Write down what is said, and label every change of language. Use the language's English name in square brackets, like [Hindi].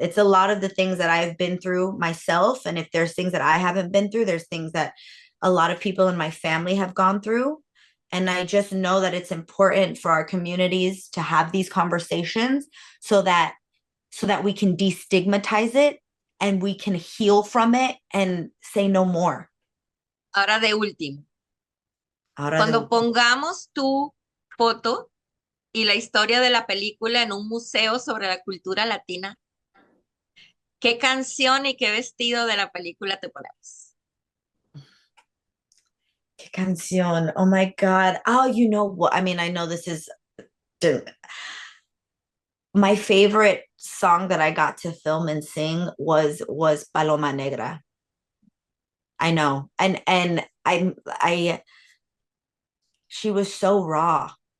[English] It's a lot of the things that I've been through myself. And if there's things that I haven't been through, there's things that a lot of people in my family have gone through. And I just know that it's important for our communities to have these conversations so that we can destigmatize it and we can heal from it and say no more. [Spanish] Ahora de último, Ahora de cuando pongamos tu foto y la historia de la película en un museo sobre la cultura latina, ¿qué canción y qué vestido de la película te ponemos? ¿Qué canción? [English] Oh my God. Oh, you know what? I mean, I know this is my favorite song that I got to film and sing was Paloma Negra. I know. And I she was so raw.